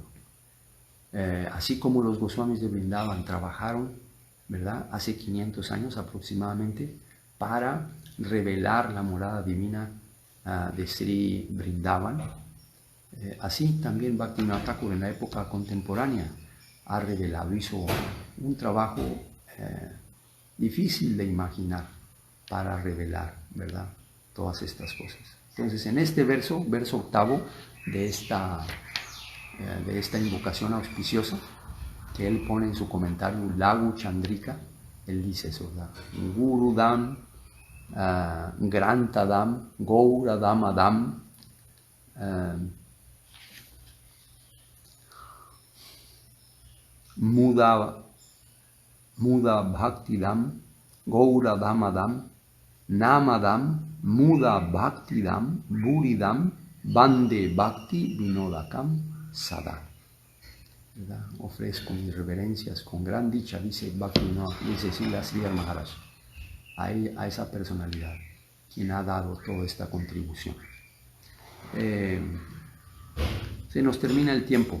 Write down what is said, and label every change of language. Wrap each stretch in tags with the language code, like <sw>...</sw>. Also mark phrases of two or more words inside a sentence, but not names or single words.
<es>Así como los Goswamis de Vrindavan trabajaron, ¿verdad?, hace 500 años aproximadamente, para revelar la morada divina de Sri Vrindavan, así también Bhaktivinoda Thakur en la época contemporánea ha revelado, hizo un trabajo difícil de imaginar para revelar, ¿verdad?, todas estas cosas. Entonces, en este verso octavo de esta invocación auspiciosa, que él pone en su comentario Lagu Chandrika, él dice eso, ¿verdad?</es> <sa>Gurudam, Grantadam, Gouradam Adam, Muda Bhaktidam, Gouradam Adam, Namadam, Muda Bhaktidam, Buridam, Bande Bhakti Vinodakam Sada.</sa> <es>¿Verdad? Ofrezco mis reverencias con gran dicha, dice Bhaktivinoda, dice Sridhar Maharaj, a esa personalidad, quien ha dado toda esta contribución. Se nos termina el tiempo.</es>